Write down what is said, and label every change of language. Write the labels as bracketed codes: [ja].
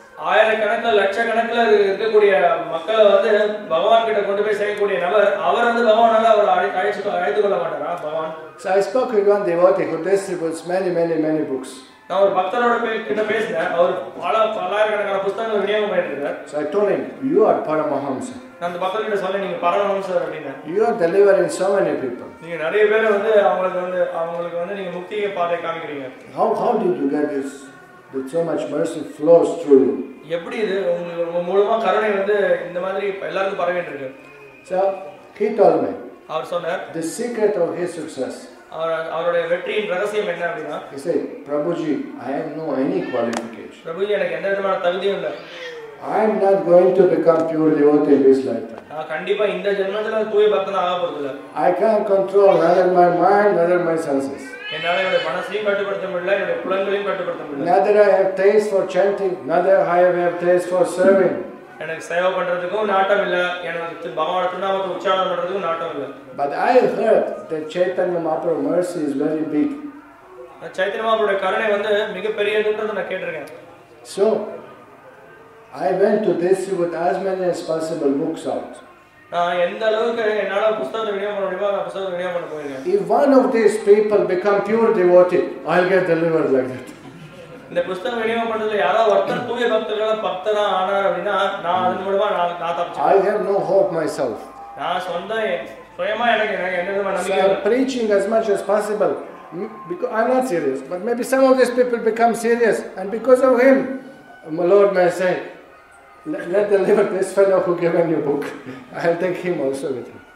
[ta] ஆயிரக்கணக்கில் லட்சக்கணக்கில் இருக்கக்கூடிய மக்களை வந்து பகவான் கிட்ட கொண்டு போய் செய்யக்கூடிய நபர் அவர் வந்து பகவானால அவர் அழைத்து கொள்ள மாட்டாரா பகவான்? [en] So I spoke with one devotee who distributes many books. [ta] நான் ஒரு பக்தரோட கிட்ட பேசினேன். அவர் பல்லாயிரக்கணக்கான புத்தகங்களை விநியோகம் பண்ணிட்டு இருக்கார். [en] So I told him, you are Paramahamsa. [ta] நான் அந்த பக்தர்கிட்ட சொன்னேன் நீங்க பரமஹம்சர் அப்படின்னா. [en] You are delivering so many people. [ta] நீங்க நிறைய பேரை வந்து அவங்களுக்கு வந்து நீங்க முக்தியை பாதை காமிக்கிறீங்க. [en] How did you get this? That so much mercy flows through you. [ta] எப்படி இது உங்க மூலமா கருணை வந்து இந்த மாதிரி எல்லாருக்கும் பரவிட்டு இருக்கு? [en] So he told me. [ta] அவர் சொன்னார் [en] the secret of his success. [ta] அவருடைய வெற்றியின் ரகசியம் என்ன அப்படினா? [en] He said, Prabhuji, I have no any qualification. [ta] Prabhuji எனக்கு எந்த விதமான தகுதியும் இல்லை. [en] I am not going to become pure devotee in this lifetime. [ta] கண்டிப்பா இந்த ஜென்மத்துல தூய பக்தனா ஆக போறது இல்ல. [en] I can't control neither my mind, neither my senses. [ta] என்னால என்னோட மனசையும் கட்டுப்படுத்த முடியல, என்னோட புலன்களையும் கட்டுப்படுத்த முடியல. [en] Neither I have taste for chanting, neither I have taste for serving. [ta] எனக்கு சேவை பண்றதுக்கும் நாட்டம் இல்ல, எனக்கு பகவான் திருநாமத்தை உச்சாரணம் பண்றதுக்கும் நாட்டம் இல்ல. [en] But I heard that Chaitanya Mahaprabhu's mercy is very big. [ta] Chaitanya மகாபிரபுவோட கருணை வந்து மிகப்பெரியதுன்றதை நான் கேட்டிருக்கேன். [en] So I went to distribute as many as possible books out. [ta] நான் எந்த அளவுக்கு என்னால புத்தகத்தை விநியோகம் பண்ண முடியுமோ நான் புத்தகத்தை விநியோகம் பண்ண போயிருக்கேன். [en] If one of these people become pure devotee, I'll get delivered like that. [ta] இந்த புத்தகம் விநியோகம் பண்றதுல யாராவது ஒருத்தர் தூய பக்தரா ஆனார் அப்படின்னா நான் அதன் மூலமா நான் தப்பிச்சேன். [en] I have no hope myself. [ta] நான் சுயமா எனக்கு எந்த விதமான நம்பிக்கை [en] So I'm preaching as much as possible. Because I'm not serious, but maybe some of these people become serious, and because of him, my Lord may say, let deliver this fellow who gave you book. I'll take him also with him.